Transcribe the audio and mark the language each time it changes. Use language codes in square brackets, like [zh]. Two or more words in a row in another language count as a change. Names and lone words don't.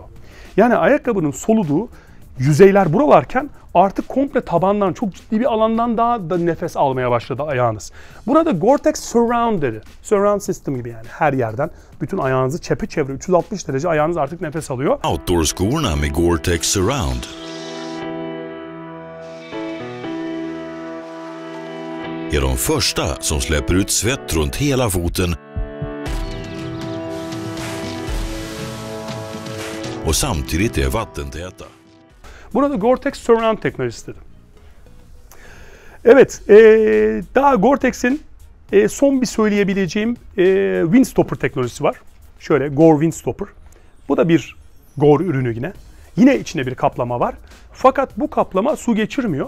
[tr] Yani ayakkabının soluduğu yüzeyler buralarken artık komple tabandan, çok ciddi bir alandan daha da nefes almaya başladı ayağınız. Burada Gore-Tex Surround dedi. [en] Surround system [tr] gibi, yani her yerden bütün ayağınızı çepeçevre 360 derece ayağınız artık nefes alıyor. [sv] Outdoor-skorna med Gore-Tex Surround. Är de första som släpper ut svett runt hela foten och samtidigt är vattentäta. [tr] Burada Gore-Tex Surround teknolojisi dedi. Evet, daha Gore-Tex'in son bir söyleyebileceğim Windstopper teknolojisi var. Şöyle Gore Windstopper. Bu da bir Gore ürünü yine. Yine içinde bir kaplama var. Fakat bu kaplama su geçirmiyor.